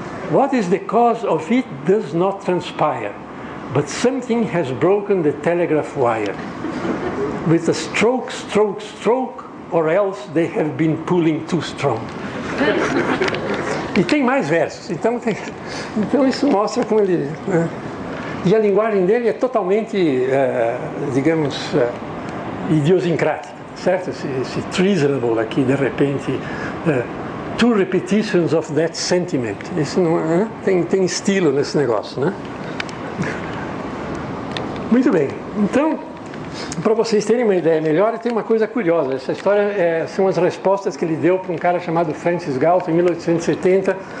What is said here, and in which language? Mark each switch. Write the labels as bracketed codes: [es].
[en] What is the cause of it does not transpire, but something has broken the telegraph wire. With a stroke, or else they have been pulling too strong. [pt] E tem mais versos, então isso mostra como ele... Né? E a linguagem dele é totalmente, digamos, idiosincrática, certo? Esse [en] treasonable [pt] aqui, de repente, [en] two repetitions of that sentiment. [pt] Isso não, tem estilo nesse negócio, né? Muito bem, então, para vocês terem uma ideia melhor, tem uma coisa curiosa. Essa história são as respostas que ele deu para um cara chamado Francis Galton em 1870.